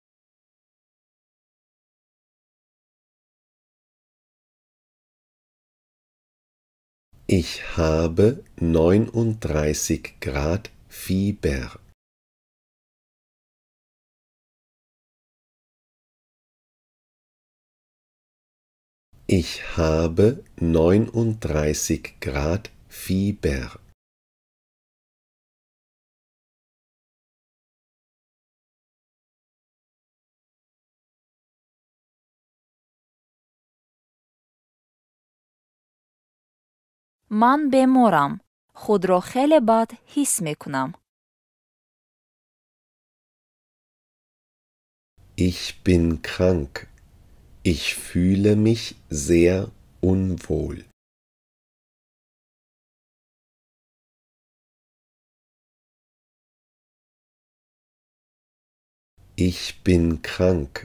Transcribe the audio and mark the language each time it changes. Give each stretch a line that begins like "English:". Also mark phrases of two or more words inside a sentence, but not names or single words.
German: Ich habe 39 Grad Fieber. Ich habe 39 Grad Fieber.
Persian: من بمورم. خود را خیلی بد حس میکنم.
German: Ich bin krank. Ich fühle mich sehr unwohl. Ich bin krank.